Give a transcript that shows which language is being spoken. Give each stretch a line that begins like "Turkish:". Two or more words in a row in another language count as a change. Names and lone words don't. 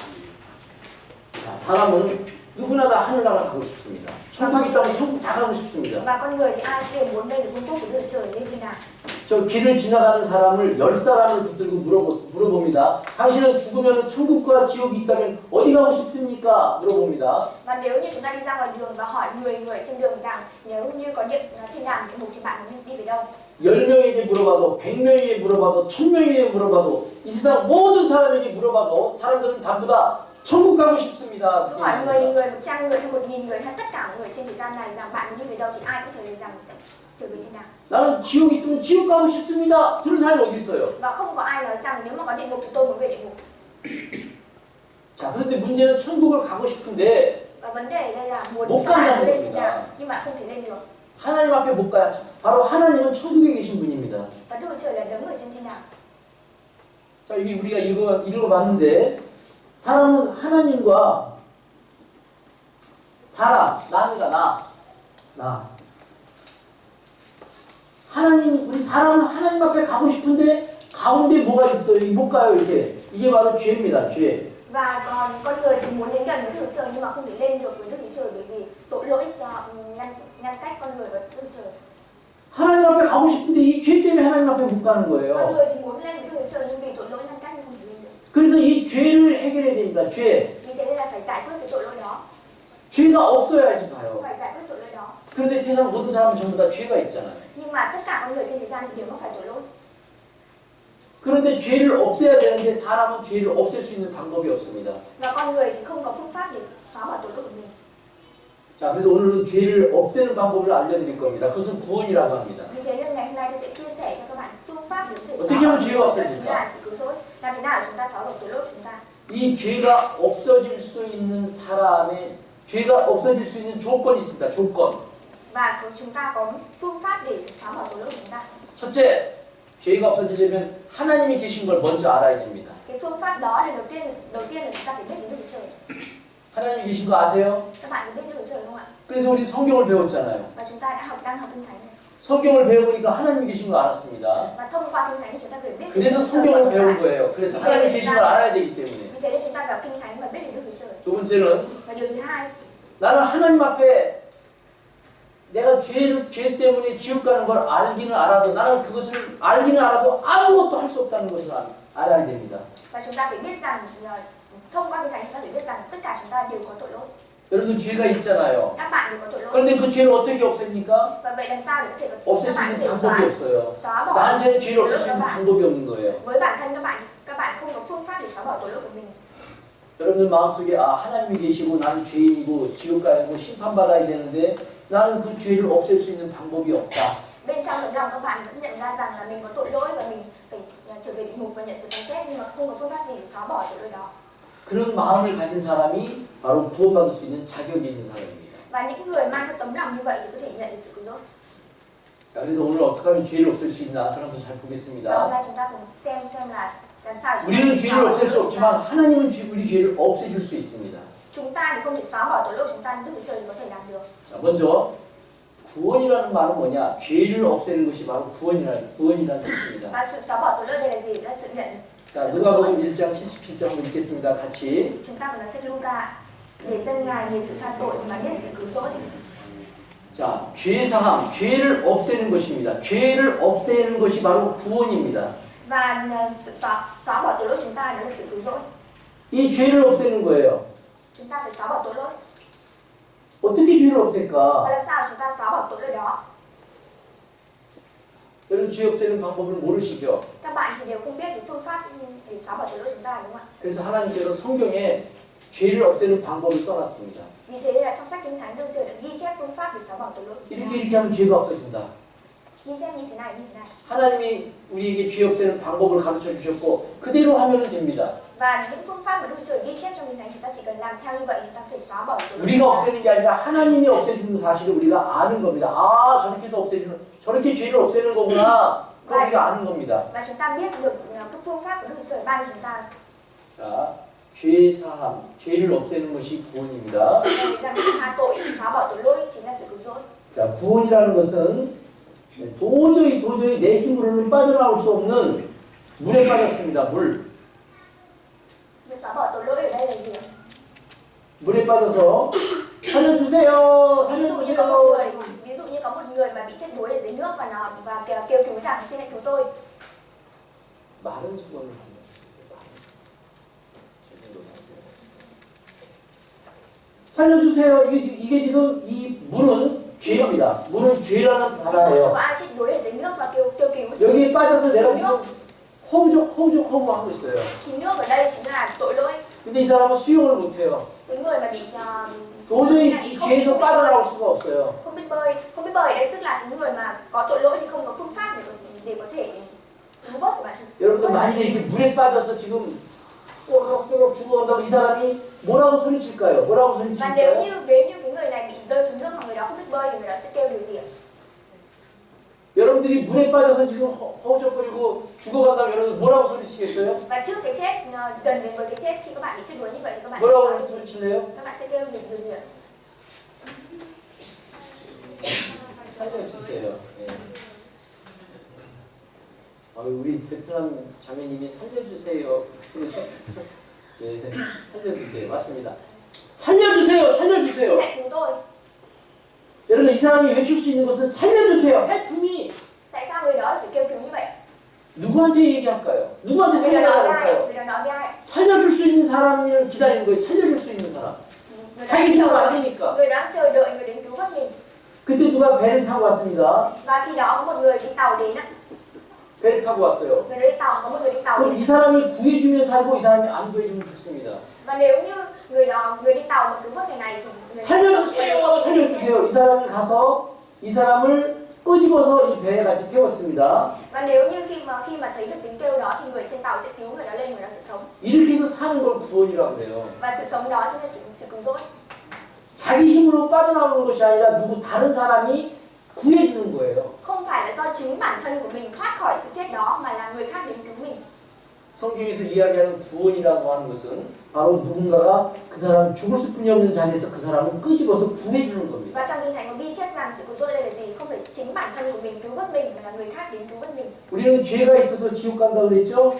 Korean: 사람은 누구나 다 하늘나라 가고 싶습니다. 천국 있다면 천국 다 가고 싶습니다.
Vietnamese: Và con người thì ai cũng muốn lên được vương quốc của Đức Chúa Trời như thế nào?
Korean: 저 길을 지나가는 사람을 10사람을 붙들고 물어봅니다. 당신은 죽으면 천국과 지옥이 있다면 어디 가고 싶습니까? 물어봅니다.
Vietnamese: Và nếu như chúng ta đi ra ngoài đường và hỏi 10 người trên đường rằng nếu như có thiên đàng địa ngục thì bạn muốn đi về đâu?
Korean: 10명에게 물어봐도 100명에게 물어봐도 1000명에게 물어봐도 이 세상 모든 사람에게 물어봐도 사람들은 전부 다 천국 가고 싶습니다.
Vietnamese: Cứ hỏi 10 người, 100 người hay 1000 người hay tất cả mọi người trên thế gian này rằng bạn muốn đi về đâu thì ai cũng trả lời rằng sẽ trở về thiên đàng.
Korean: 나는 지옥 있으면 지옥 가고 싶습니다. 그런 사람이 어디 있어요?
Vietnamese: Và không có ai nói rằng nếu mà có địa ngục thì tôi muốn về địa ngục.
Korean: 자, 그런데 문제는 천국을 가고 싶은데
Vietnamese: Và vấn đề ở đây là muốn
Korean: 못
Vietnamese: các bạn
Korean: 간다는
Vietnamese: lên thiên
Korean: 겁니다.
Vietnamese: đàng nhưng mà không thể lên được.
Korean: 하나님 앞에 못 가요. 바로 하나님은 천국에 계신 분입니다.
Vietnamese: Và Đức Chúa Trời là đấng ở trên thiên đàng.
Korean: 자, 여기 우리가 읽어봤는데 사람은 하나님과 사람, 나입니다. 나. 하나님, 우리 사람은 하나님 앞에 가고 싶은데 가운데 뭐가 있어요? 못 가요, 이게. 이게 바로 죄입니다, 죄.
Vietnamese: Và còn con người thì muốn đến gần với Đức Chúa Trời nhưng mà không thể lên được với Đức Chúa Trời bởi vì tội lỗi cho ngăn cách con người với Đức Chúa Trời.
Korean: 하나님 앞에 가고 싶은데 이 죄 때문에 하나님 앞에 못 가는
Vietnamese: Con
Korean: 거예요.
Vietnamese: người thì muốn lên với Đức Chúa Trời nhưng vì tội lỗi ngăn cách nên không thể lên được.
Korean: 그래서 이 죄를 해결해야 됩니다, 죄.
Vietnamese: Vì thế nên là phải giải quyết cái tội lỗi đó.
Korean: 죄가 없어야지 가요.
Vietnamese: Phải giải quyết tội lỗi đó.
Korean: 그런데 세상 모든 사람은 전부 다 죄가 있잖아요.
Vietnamese: Nhưng mà tất cả con người trên thế gian thì đều mắc phải tội lỗi.
Korean: 그런데 죄를 없애야 되는데 사람은 죄를 없앨 수 있는 방법이 없습니다.
Vietnamese: Và con người thì không có phương pháp để xóa bỏ tội lỗi của mình.
Korean: 자, 그래서 오늘은 죄를 없애는 방법을 알려드릴 겁니다. 그것은 구원이라고 합니다.
Vietnamese: Vì thế nên ngày hôm nay tôi sẽ chia sẻ cho các bạn phương pháp để có thể
Korean: 어떻게
Vietnamese: xóa
Korean: 하면
Vietnamese: bỏ
Korean: 죄가
Vietnamese: tội lỗi
Korean: 없어집니까?
Vietnamese: chúng ta sự cứu rỗi. Làm thế nào để chúng ta xóa bỏ tội lỗi của chúng ta?
Korean: 이 죄가 없어질 수 있는 사람의 죄가 없어질 수 있는 조건이 있습니다. 조건.
Vietnamese: Và chúng ta có phương pháp để xóa bỏ tội lỗi của chúng ta.
Korean: 첫째, 죄가 없어지려면 하나님이 계신 걸 먼저 알아야 됩니다.
Vietnamese: Cái phương pháp đó là đầu tiên là chúng ta phải biết đến Đức Chúa Trời.
Korean: 하나님이 계신 거 아세요?
Vietnamese: Các bạn có biết Đức Chúa Trời không ạ?
Korean: 그래서 우리 성경을 배웠잖아요.
Vietnamese: Và chúng ta đang học Kinh Thánh này.
Korean: 성경을 배워보니까 하나님이 계신 걸 알았습니다.
Vietnamese: Và thông qua Kinh Thánh chúng ta phải biết
Korean: 그래서 성경을 배운 거예요. 그래서 하나님이 계신 걸 알아야 되기 때문에.
Vietnamese: Vì thế nên chúng ta vào Kinh Thánh và biết đến Đức Chúa Trời.
Korean: 두 번째는
Vietnamese: Và điều thứ hai,
Korean: 나는 하나님 앞에 내가 죄 때문에 지옥 가는 걸 알기는 알아도 나는 그것을 알기는 알아도 아무것도 할 수 없다는 것을 알아야 됩니다.
Vietnamese: và chúng ta phải biết rằng thông qua Kinh Thánh chúng ta phải biết rằng tất cả chúng ta đều có tội lỗi.
Korean: 여러분도 죄가 있잖아요.
Vietnamese: Các bạn đều có tội lỗi.
Korean: 그런데 그 죄를 어떻게 없앱니까?
Vietnamese: Và vậy làm sao để có thể
Korean: 없앨
Vietnamese: các
Korean: 수
Vietnamese: bạn có
Korean: 있는
Vietnamese: thể
Korean: 방법이 없어요.
Vietnamese: xóa bỏ
Korean: 나한테는 죄를
Vietnamese: tội
Korean: 없앨
Vietnamese: lỗi
Korean: 수
Vietnamese: của
Korean: 있는
Vietnamese: các bạn?
Korean: 방법이 없는 거예요.
Vietnamese: Với bản thân các bạn không có phương pháp để xóa bỏ tội lỗi của mình.
Korean: 여러분들 마음속에 하나님이 계시고 나는 죄인이고 지옥 가야 하고 심판받아야 되는데 나는 그 죄를 없앨 수 있는 방법이 없다.
Vietnamese: Bên trong tấm lòng các bạn vẫn nhận ra rằng là mình có tội lỗi và mình phải trở về địa ngục và nhận sự phán xét, nhưng mà không có phương pháp gì để xóa bỏ tội lỗi đó.
Korean: 그런 마음을 가진 사람이 바로 구원받을 수 있는 자격이 있는 사람입니다.
Vietnamese: Và những người mang cái tấm lòng như vậy thì có thể nhận được sự cứu rỗi.
Korean: 그래서 오늘 어떻게 하면 죄를 없앨 수 있나 저는 한번 잘
Vietnamese: Và hôm
Korean: 보겠습니다.
Vietnamese: nay chúng ta cùng xem là làm sao để
Korean: 우리는
Vietnamese: xóa
Korean: 죄를
Vietnamese: bỏ
Korean: 없앨
Vietnamese: tội
Korean: 수
Vietnamese: lỗi của
Korean: 없지만
Vietnamese: chúng ta.
Korean: 하나님은 우리 죄를 없애줄 수 있습니다.
Vietnamese: Chúng ta thì không thể xóa bỏ tội lỗi của chúng ta, nhưng Đức Chúa Trời thì có thể làm được.
Korean: 자, 먼저 구원이라는 말은 뭐냐? 죄를 없애는 것이 바로 구원이라는 뜻입니다.
Vietnamese: Và sự xóa bỏ tội lỗi đây là gì? Là sự nhận.
Korean: 자, 누가복음 1장 77절 한번 읽겠습니다. 같이.
Vietnamese: Chúng ta phải nói sách Luca để dân Ngài nhìn sự tha tội mà biết sự cứu rỗi.
Korean: 자, 죄 사함, 죄를 없애는 것입니다. 죄를 없애는 것이 바로 구원입니다.
Vietnamese: Và sự xóa bỏ tội lỗi chúng ta đó là sự cứu rỗi.
Korean: 이 죄를 없애는 거예요.
Vietnamese: Chúng ta phải xóa bỏ tội lỗi.
Korean: 어떻게 죄를
Vietnamese: Và
Korean: 없앨까?
Vietnamese: làm sao chúng ta xóa bỏ tội lỗi đó?
Korean: 여러분 죄 없애는 방법을 모르시죠?
Vietnamese: Các bạn thì đều không biết cái phương pháp để xóa bỏ tội lỗi chúng ta đúng không ạ?
Korean: 그래서 하나님께서 성경에 죄를 없애는 방법을 써놨습니다.
Vietnamese: Vì thế là trong sách Kinh Thánh Đức Trời đã ghi chép phương pháp để xóa bỏ tội lỗi.
Korean: 이렇게 하면 죄가 없어진다.
Vietnamese: Ghi chép như thế này, như thế này.
Korean: 하나님이 우리에게 죄 없애는 방법을 가르쳐 주셨고 그대로 하면 됩니다.
Vietnamese: Và những phương pháp mà Đức Trời ghi chép trong Kinh Thánh chúng ta chỉ cần làm theo như vậy chúng ta có thể xóa bỏ tội lỗi.
Korean: 우리가 없애는 게 아니라 하나님이 없애주는 사실을 우리가 아는 겁니다. 아, 저렇게 해서 저렇게 죄를 없애는 거구나. 그걸 우리가 아는 겁니다.
Vietnamese: Và chúng ta biết được cái phương pháp của Đức Trời ban cho chúng ta.
Korean: 자, 죄 사함, 죄를 없애는 것이 구원입니다.
Vietnamese: Rằng tha tội, xóa bỏ tội lỗi chính là sự cứu rỗi.
Korean: 자, 구원이라는 것은 도저히 내 힘으로는 빠져나올 수 없는 물에 빠졌습니다. 물.
Vietnamese: Việc xóa bỏ tội lỗi ở đây là gì?
Korean: 물에 빠져서 살려주세요.
Vietnamese: Ví dụ như có một người mà bị chết đuối ở dưới nước và kêu cứu rằng xin hãy cứu tôi.
Korean: 마른 수건을 한번 살려주세요. 이게 지금 이 물은 죄입니다. 물은 죄라는
Vietnamese: Ví dụ như
Korean: 바다예요.
Vietnamese: có ai chết đuối ở dưới nước và kêu cứu
Korean: 여기에 빠져서 내가 지금 허우적허우적하고 있어요.
Vietnamese: thì nước ở đây chính là tội lỗi.
Korean: 근데 이 사람은 수영을 못해요.
Vietnamese: Cái người mà bị
Korean: 도저히 죄에서 빠져나올 수가 없어요.
Vietnamese: không biết bơi ở đây tức là cái người mà có tội lỗi thì không có phương pháp để có thể cứu vớt của bản thân.
Korean: 여러분들 만약에 이렇게 물에 빠져서 지금 꼬록꼬록 죽어간다면 이 사람이 뭐라고 소리칠까요? 뭐라고
Vietnamese: Và
Korean: 소리칠까요?
Vietnamese: nếu như cái người này bị rơi xuống nước mà người đó không biết bơi thì người đó sẽ kêu điều gì ạ?
Korean: 여러분들이 물에 빠져서 지금 허우적거리고 죽어간다면 여러분 뭐라고 소리치겠어요?
Vietnamese: Và trước cái chết gần đến với cái chết khi các bạn bị chết đuối như vậy thì các bạn
Korean: 뭐라고
Vietnamese: sẽ
Korean: 소리칠래요?
Vietnamese: các bạn sẽ kêu điều gì ạ?
Korean: 살려주세요. 예. 우리 베트남 자매님이 살려주세요. 네, 살려주세요. 맞습니다. 살려주세요. 살려주세요.
Vietnamese: Xin hãy cứu tôi.
Korean: 여러분 이 사람이 외칠 수 있는 것은 살려주세요.
English: Help me.
Vietnamese: Tại sao người đó phải kêu cứu như vậy?
Korean: 누구한테 얘기할까요? 누구한테
Vietnamese: Người đó
Korean: 살려달라고
Vietnamese: nói với ai?
Korean: 할까요?
Vietnamese: Người đó nói với ai?
Korean: 살려줄 수 있는 사람을 기다리는 거예요. 살려줄 수 있는 사람. 자기 힘으로 안 되니까.
Vietnamese: Người đó chờ đợi người đến cứu vớt mình.
Korean: 그때 누가 배를 타고 왔습니다.
Vietnamese: Và khi đó có một người đi tàu đến á.
Korean: 배를 타고 왔어요.
Vietnamese: Người đó đi tàu, có một người đi tàu
Korean: 그럼
Vietnamese: đến.
Korean: 이 사람이 구해주면 살고 이 사람이 안 구해주면 죽습니다.
Vietnamese: Và nếu như người đi tàu mà cứu vớt người này thì người
Korean: 살려주세요. 살려주세요. 이 사람이 가서 이 사람을 끄집어서 이 배에 같이 태웠습니다.
Vietnamese: Và nếu như khi mà thấy được tiếng kêu đó thì người trên tàu sẽ cứu người đó lên, người đó sẽ sống.
Korean: 이렇게 해서 사는 걸 구원이라고 그래요.
Vietnamese: Và sự sống đó chính là sự cứu rỗi.
Korean: 자기 힘으로 빠져나오는 것이 아니라 누구 다른 사람이 구해주는 거예요.
Vietnamese: Không phải là do chính bản thân của mình thoát khỏi sự chết đó mà là người khác đến cứu mình.
Korean: 성경에서 이야기하는 구원이라고 하는 것은 바로 누군가가 그 사람 죽을 수뿐이 없는 자리에서 그 사람을 끄집어서 구해주는 겁니다.
Vietnamese: Và trong Kinh Thánh có ghi chép rằng sự cứu rỗi đây là gì? Không phải chính bản thân của mình cứu vớt mình mà là người khác đến cứu vớt mình.
Korean: 우리는 죄가 있어서 지옥 간다고 그랬죠?